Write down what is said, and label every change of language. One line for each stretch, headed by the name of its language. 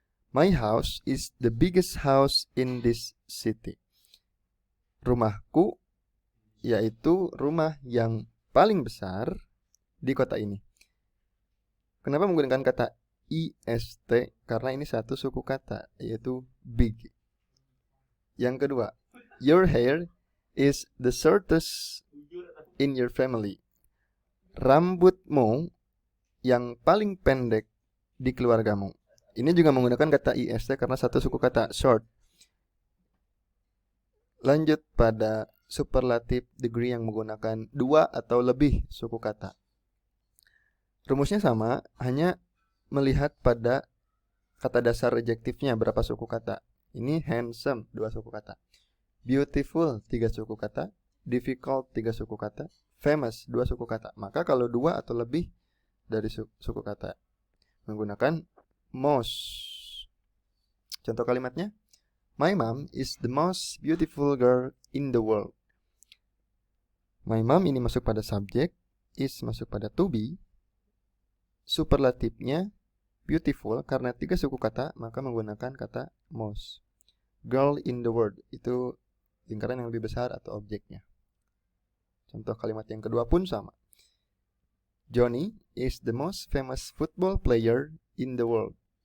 English: My house is the biggest house in this city.
Indonesian: Rumahku yaitu rumah yang paling besar di kota ini. Kenapa menggunakan kata ist? Karena ini satu suku kata yaitu big. Yang kedua, your hair is the shortest in your family. Rambutmu yang paling pendek di keluargamu. Ini juga menggunakan kata ist karena satu suku kata short. Lanjut pada superlative degree yang menggunakan 2 atau lebih suku kata. Rumusnya sama, hanya melihat pada kata dasar adjektifnya berapa suku kata. Ini handsome 2 suku kata, beautiful 3 suku kata, difficult 3 suku kata, famous 2 suku kata. Maka kalau 2 atau lebih dari suku kata menggunakan most. Contoh kalimatnya,
English: my mom is the most beautiful girl in the world.
Indonesian: My mom ini masuk pada subjek, is masuk pada to be. Superlatifnya beautiful karena 3 suku kata, maka menggunakan kata most.
English: Girl in the world
Indonesian: itu lingkaran yang lebih besar atau objeknya. Contoh kalimat yang kedua pun sama.
English: Johnny is the most famous football player in the world.